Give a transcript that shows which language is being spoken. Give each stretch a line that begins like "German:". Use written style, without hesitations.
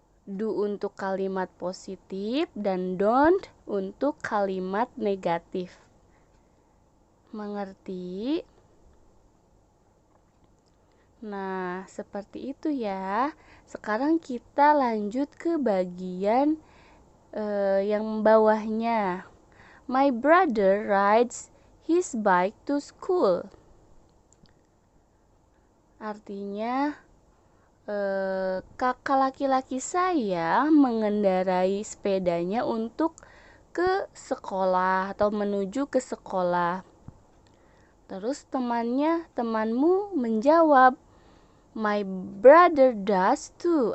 Indonesian: Do untuk kalimat positif dan don't untuk kalimat negatif. Mengerti? Nah, seperti itu ya. Sekarang kita lanjut ke bagian yang bawahnya.
English: My brother rides his bike to school. Artinya
Indonesian: kakak laki-laki saya mengendarai sepedanya untuk ke sekolah atau menuju ke sekolah. Terus temanmu menjawab,
English: "My brother does too."